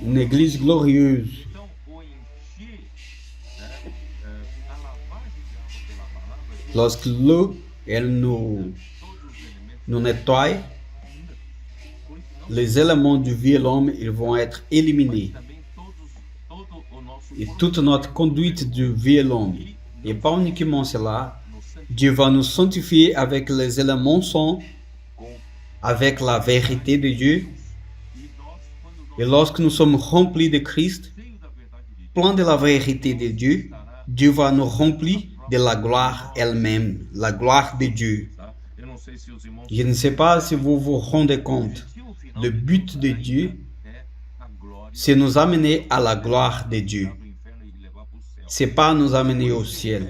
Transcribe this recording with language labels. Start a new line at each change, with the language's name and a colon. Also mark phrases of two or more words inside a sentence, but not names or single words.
French: Une église glorieuse.
Portuguese: Então, o encher, né, a lavagem de água pela palavra,
French: Lorsque l'eau, elle nous nettoie, les éléments du vieux l'homme, ils vont être éliminés.
Portuguese: também todo o nosso
French: Et toute notre conduite du vieux l'homme. Et pas uniquement cela, Dieu va nous sanctifier avec les éléments saints, avec la vérité de Dieu.
Portuguese: e nós, quando nós
French: Et lorsque nous sommes remplis de Christ,
Portuguese: cheios da verdade de Deus,
French: plan de la vérité de Dieu, Dieu va nous remplir de la gloire elle-même, la gloire de Dieu. Je ne sais pas si vous vous rendez compte, le but de Dieu, c'est nous amener à la gloire de Dieu. C'est pas nous amener au ciel.